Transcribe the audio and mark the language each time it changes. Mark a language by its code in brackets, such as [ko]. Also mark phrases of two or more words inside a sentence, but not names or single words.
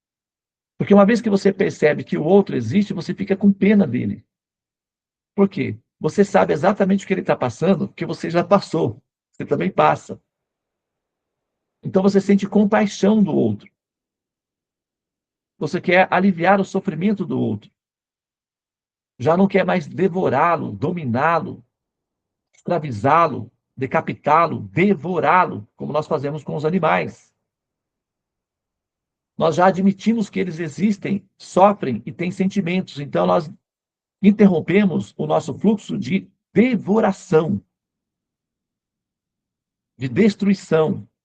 [pt] Porque uma vez que você percebe que o outro existe, você fica com pena dele. Por quê? Você sabe exatamente o que ele está passando, porque você já passou. Você também passa. Então você sente compaixão do outro. Você quer aliviar o sofrimento do outro. Já não quer mais devorá-lo, dominá-lo, escravizá-lo, decapitá-lo, devorá-lo, como nós fazemos com os animais. Nós já admitimos que eles existem, sofrem e têm sentimentos, então nós interrompemos o nosso fluxo de devoração, de destruição.